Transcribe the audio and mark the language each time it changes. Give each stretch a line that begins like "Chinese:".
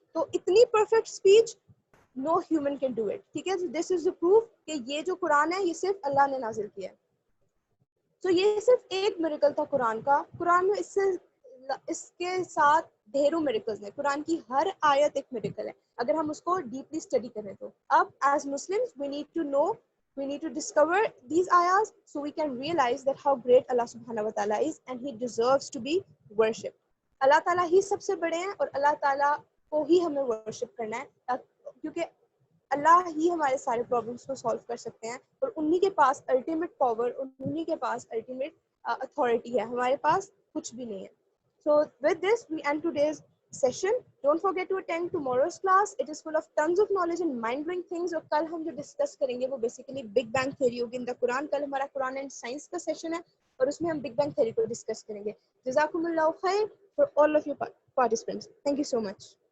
English: تو اتنی perfect speech no human can do it, ٹھیک ہے. This is the proof
Urdu: کہ یہ جو قرآن ہے یہ صرف اللہ نے نازل کیا ہے. تو یہ صرف ایک میریکل تھا قرآن کا. قرآن میں اس کے ساتھ ڈھیروں میریکلز ہیں. قرآن کی ہر آیت ایک میریکل ہے اگر ہم اس کو ڈیپلی اسٹڈی کریں تو. اب
English: As Muslims we need to know, we need to discover these ayahs so we can realize that how great Allah subhanahu wa ta'ala is and he deserves to be worshipped.
Urdu: اللہ تعالیٰ ہی سب سے بڑے ہیں اور اللہ تعالیٰ کو ہی ہمیں ورشپ کرنا ہے, کیونکہ اللہ ہی ہمارے سارے پرابلمس کو سالو کر سکتے ہیں اور انہی کے پاس الٹیمیٹ پاور اور انہی کے پاس الٹیمیٹ اتھارٹی ہے, ہمارے پاس کچھ بھی نہیں ہے.
English: So with this we end today's session. Don't forget to attend tomorrow's class. It is full of tons of knowledge and mind-blowing things.
Urdu: اور کل ہم جو ڈسکس کریں گے وہ بیسیکلی بگ بینگ تھیوری ہوگی ان دا قرآن. کل ہمارا قرآن اینڈ سائنس کا سیشن ہے اور اس میں ہم بگ بینگ تھیوری کو ڈسکس کریں گے. جزاکم اللہ خیر
English: for all of you participants. Thank you so much.